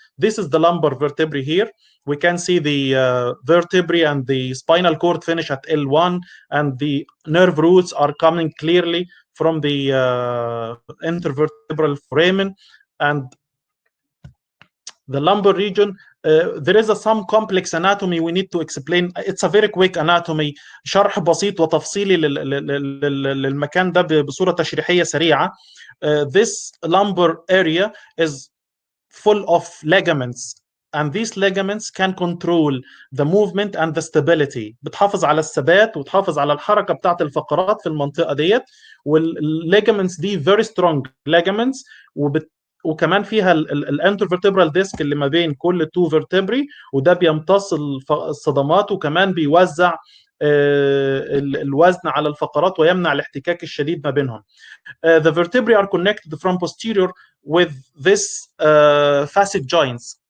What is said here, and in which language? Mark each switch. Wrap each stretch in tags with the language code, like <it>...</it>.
<en>This is the lumbar vertebrae here. We can see the vertebrae and the spinal cord finish at L1, and the nerve roots are coming clearly from the intervertebral foramen. And the lumbar region, there is some complex anatomy we need to explain. It's a very quick anatomy.</en> <ar>شرح بسيط وتفصيلي للمكان ده بصورة تشريحية سريعة.</ar> <en>This lumbar area is full of ligaments, and these ligaments can control the movement and the stability.</en> <ar>بتحافظ على الثبات وتحافظ على الحركة بتاعت الفقرات في المنطقة ديت. والligaments دي very strong ligaments، وكمان فيها الانترفيرتبرال ديسك اللي ما بين كل 2 vertebrae، وده بيمتص الصدمات، وكمان بيوزع الوزن على الفقرات ويمنع الاحتكاك الشديد ما بينهم.</ar> <en>The vertebrae are connected from posterior with this facet joints.</en>